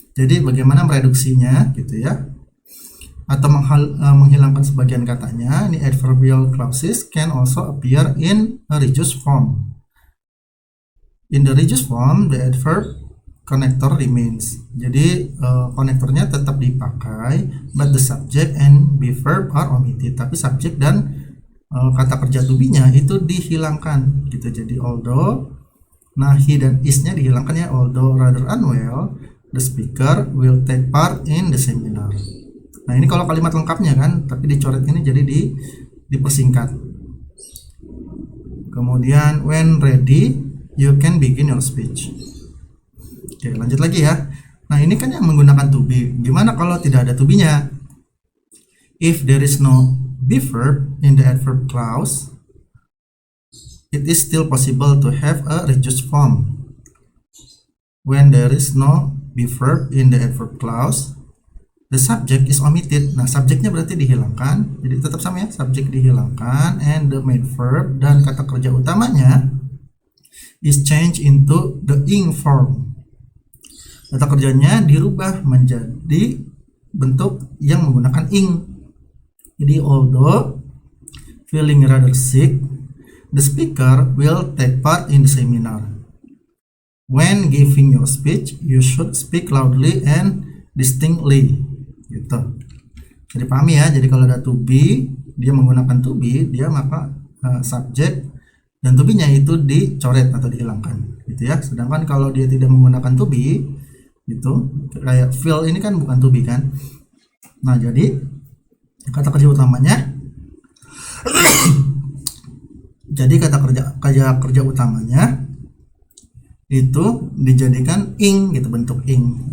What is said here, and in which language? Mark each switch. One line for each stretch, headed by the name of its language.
Indonesian: Jadi bagaimana mereduksinya gitu ya, atau menghilangkan sebagian katanya. Ini
English: adverbial clauses can also appear in a reduced form. In the reduced form, the adverb connector remains.
Indonesian: Jadi konektornya tetap dipakai,
English: but the subject and be verb are omitted.
Indonesian: Tapi subjek dan kata kerja to be-nya itu dihilangkan gitu. Jadi although, nah he dan is-nya dihilangkan ya.
English: Although rather unwell, the speaker will take part in the seminar.
Indonesian: Nah, ini kalau kalimat lengkapnya kan, tapi dicoret ini jadi dipersingkat. Kemudian
English: when ready, you can begin your speech.
Indonesian: Oke, lanjut lagi ya. Nah, ini kan yang menggunakan to be. Gimana kalau tidak ada to be-nya?
English: If there is no be verb in the adverb clause, it is still possible to have a reduced form. When there is no be verb in the adverb clause, the subject is omitted.
Indonesian: Nah, subjeknya berarti dihilangkan. Jadi tetap sama ya, subjek dihilangkan,
English: and the main verb
Indonesian: dan kata kerja utamanya
English: is changed into the ing form.
Indonesian: Kata kerjanya dirubah menjadi bentuk yang menggunakan ing. Jadi
English: although feeling rather sick, the speaker will take part in the seminar. When giving your speech, you should speak loudly and distinctly.
Indonesian: Gitu. Jadi pahami ya. Jadi kalau ada to be, dia menggunakan to be, dia maka subjek dan to be-nya itu dicoret atau dihilangkan gitu ya. Sedangkan kalau dia tidak menggunakan to be, gitu, kayak feel ini kan bukan to be kan. Nah, jadi kata kerja utamanya jadi kata kerja utamanya itu dijadikan ing gitu, bentuk ing.